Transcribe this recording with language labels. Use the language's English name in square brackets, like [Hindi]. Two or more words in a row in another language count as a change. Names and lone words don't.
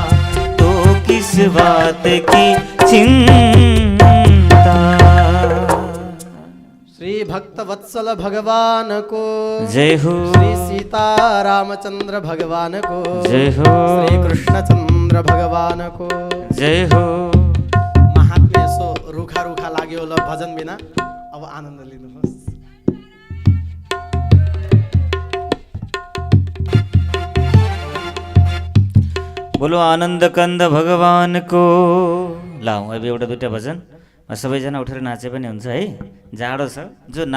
[Hindi] तो किस बात की चिंता। श्री भक्त वत्सल भगवान को, जय हो श्री सीता रामचंद्र भगवान को, जय हो श्री कृष्णचंद्र भगवान को जय हो। [Nepali] महात्म्य यसो रुखा रुखा लाग्यो होला भजन बिना, अब आनन्द लिनुहोस्। [Hindi] बोलो आनन्द कंद भगवान को। [Nepali] ल अब एउटा दुईटा भजन सबैजना उठेर नाचे पनि हुन्छ है, जाडो छ।